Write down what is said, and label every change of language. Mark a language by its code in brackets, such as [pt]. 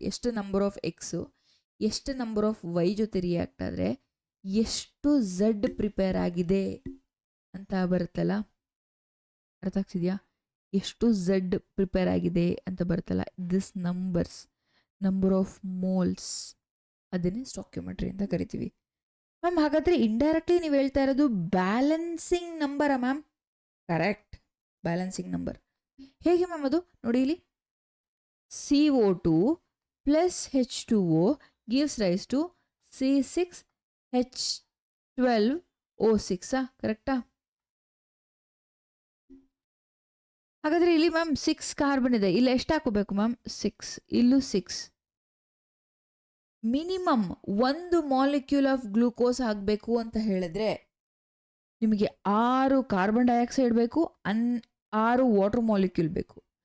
[kn] ಎಷ್ಟು number of x, ಎಷ್ಟು number of Y ಜೊತೆ ರಿಯಾಕ್ಟ್ ಆದರೆ ಎಷ್ಟು ಝಡ್ ಪ್ರಿಪೇರ್ ಆಗಿದೆ ಅಂತ ಬರುತ್ತಲ್ಲ. ಅರ್ಥ ಆಗ್ತಿದೆಯಾ? ಎಷ್ಟು ಝಡ್ ಪ್ರಿಪೇರ್ ಆಗಿದೆ ಅಂತ ಬರುತ್ತಲ್ಲ, [en] this number of moles, [kn] ಅದನ್ನೇ ಸ್ಟಾಕ್ಯೋಮೆಟ್ರಿ ಅಂತ ಕರಿತೀವಿ ಮ್ಯಾಮ್. ಹಾಗಾದರೆ ಇಂಡೈರೆಕ್ಟ್ಲಿ ನೀವು ಹೇಳ್ತಾ ಇರೋದು balancing ನಂಬರಾ ma'am? Correct, balancing number. ಹೇಗೆ ಮ್ಯಾಮ್ ಅದು? ನೋಡಿ ಇಲ್ಲಿ [en] CO2 plus H2O gives rise to C6H12O6. [kn] ಕರೆಕ್ಟಾ? ಹಾಗಾದರೆ ಇಲ್ಲಿ ಮ್ಯಾಮ್ 6 ಕಾರ್ಬನ್ ಇದೆ, ಇಲ್ಲಿ ಎಷ್ಟು ಹಾಕೋಬೇಕು ಮ್ಯಾಮ್? 6. ಇಲ್ಲೂ 6. ಮಿನಿಮಮ್ ಒಂದು ಮಾಲಿಕ್ಯೂಲ್ ಆಫ್ ಗ್ಲೂಕೋಸ್ ಆಗಬೇಕು ಅಂತ ಹೇಳಿದ್ರೆ ನಿಮಗೆ 6 ಕಾರ್ಬನ್ ಡೈಆಕ್ಸೈಡ್ ಬೇಕು, 6 ವಾಟರ್ ಮಾಲಿಕ್ಯೂಲ್ ಬೇಕು.